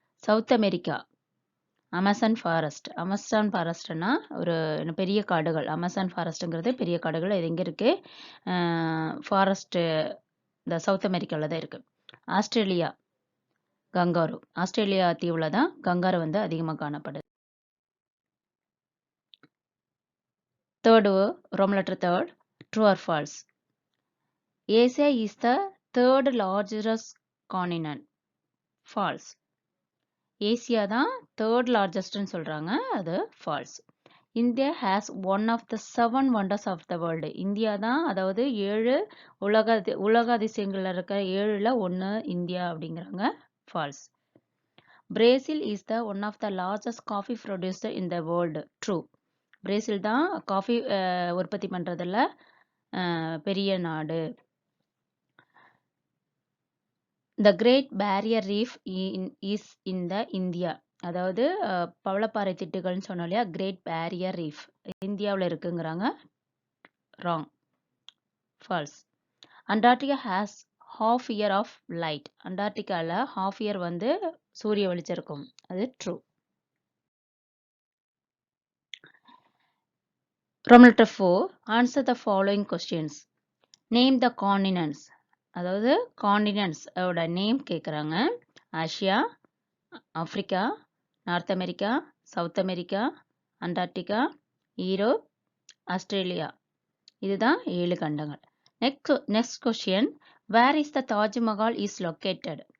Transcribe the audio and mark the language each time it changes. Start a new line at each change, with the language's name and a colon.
Tamil: South America Amazon forest. Amazon ஃபாரஸ்ட்னா ஒரு பெரிய காடுகள். அமேசான் ஃபாரஸ்ட்டுங்கிறது பெரிய காடுகள். இது எங்கே இருக்கு? ஃபாரஸ்ட்டு இந்த சவுத் அமெரிக்காவில் தான் இருக்கு. Australia kangaroo. ஆஸ்திரேலியா தீவில் தான் கங்காரு வந்து அதிகமாக காணப்படுது.
English: Third, Roman letter third, true or false? Asia is the third largest continent. False.
Tamil: Asia தான் தேர்ட் லார்ஜஸ்ட்னு சொல்றாங்க, அது falls.
English: India has one of the 7 wonders of the world.
Tamil: India தான், அதாவது 7 உலக அதிசயங்கள்ல இருக்க 7ல் 1 இந்தியா அப்படிங்கிறாங்க, falls.
English: Brazil is the one of the largest coffee producer in the world. True.
Tamil: Brazil தான் coffee உற்பத்தி பண்ணுறதில் பெரிய நாடு.
English: The great barrier reef is in the India.
Tamil: அதாவது பவளப்பாறை திட்டுகள்னு சொன்னோம் இல்லையா, கிரேட் பேரியர் ரீஃப் இந்தியாவில் இருக்குங்கிறாங்க, wrong, falls.
English: Antarctica has half year of light.
Tamil: அண்டார்டிகாவில் half year வந்து சூரிய வெளிச்சம் இருக்கும், அது true.
English: Roman letter 4, answer the following questions. Name the continents.
Tamil: அதாவது காண்டினென்ட்ஸ் ஓட நேம் கேட்குறாங்க. Asia, Africa, north America, south America, Antarctica, Europe, Australia. இதுதான் 7 கண்டங்கள்.
English: Next question, where is the Taj Mahal is located.